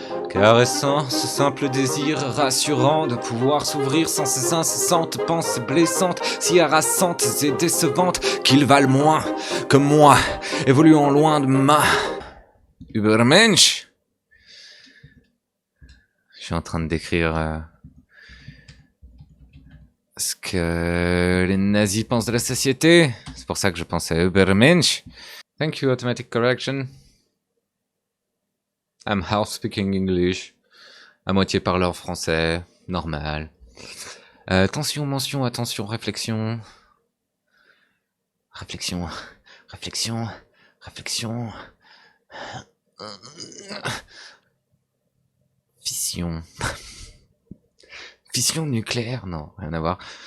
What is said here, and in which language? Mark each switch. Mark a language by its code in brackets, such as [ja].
[fr] Caressant ce simple désir rassurant de pouvoir s'ouvrir sans ces incessantes pensées blessantes, si harassantes et décevantes qu'ils valent moins que moi, évoluant loin de ma Übermensch. Je suis en train de décrire ce que les nazis pensent de la société. C'est pour ça que je pense à Übermensch. [en] Thank you, automatic correction. I'm half speaking English. [fr] À moitié parleur français. Normal. Tension, mention, attention, réflexion. Réflexion. Réflexion. Réflexion. Fission. Fission nucléaire? Non, rien à voir.